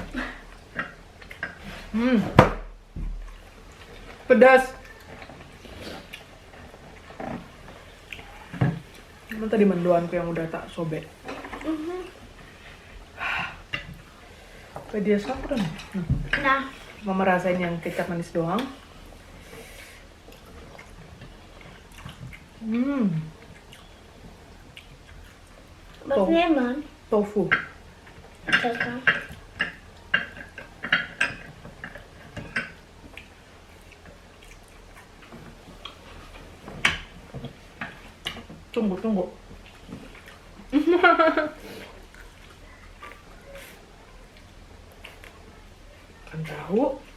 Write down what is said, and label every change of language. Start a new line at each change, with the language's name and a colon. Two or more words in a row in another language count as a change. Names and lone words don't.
Indonesian: Pedas. Emang tadi mendoanku yang udah tak sobek. Apa dia sabar nih? Nah, Mama rasain yang kecap manis doang.
German: was nehmen wir? Tofu. Das war.
Indonesian: Tunggu. Kan tahu.